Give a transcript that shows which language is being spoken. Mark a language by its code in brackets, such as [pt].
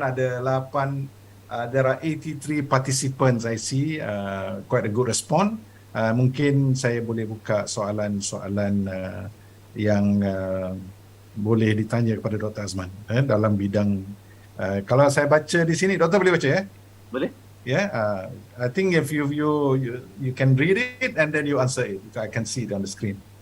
[en] Ada 8, there are 83 participants I see, quite a good response. [ms] Mungkin saya boleh buka soalan-soalan yang boleh ditanya kepada Dr. Azman dalam bidang. Kalau saya baca di sini, Doktor boleh baca ya? Boleh. [en] Yeah, I think if you can read it and then you answer it. I can see it on the screen.